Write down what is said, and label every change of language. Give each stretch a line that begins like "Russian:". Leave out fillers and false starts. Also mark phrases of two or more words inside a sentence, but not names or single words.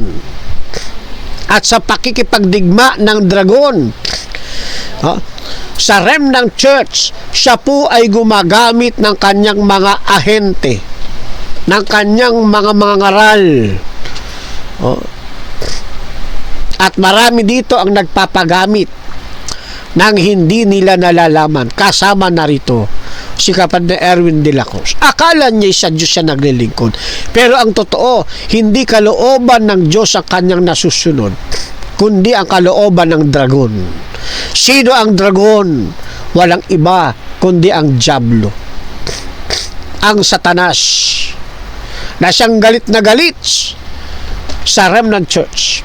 Filipino: At sa pakikipagdigma ng dragon, sa Remnant Church, siya po ay gumagamit ng kanyang mga ahente, ng kanyang mga ngaral. Oh. At marami dito ang nagpapagamit nang hindi nila nalalaman. Kasama na rito si Kapatid Erwin de la Cruz. Akala niya sa Diyos siya naglilingkod. Pero ang totoo, hindi kalooban ng Diyos ang kanyang nasusunod, kundi ang kalooban ng dragon. Sino ang dragon? Walang iba kundi ang Diablo, ang Satanas, na siyang galit na galit sa Remnant Church.